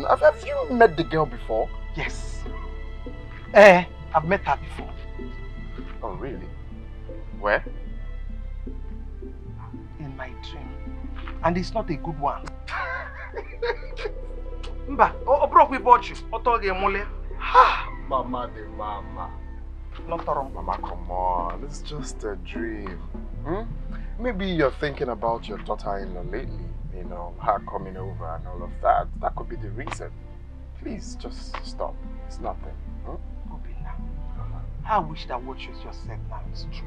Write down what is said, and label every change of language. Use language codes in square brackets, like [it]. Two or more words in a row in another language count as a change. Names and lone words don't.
[en] Have you met the girl before? Yes. I've met her before. Oh, really? Where? In my dream. And it's not a good one. Mba, broke we bought you. Mama de mama. Not wrong. Mama, come on. It's just a dream. Maybe you're thinking about your daughter-in-law lately. You know, her coming over and all of that. That could be the reason. Please, just stop. It's nothing. Obinna, I wish that what you just said now is true.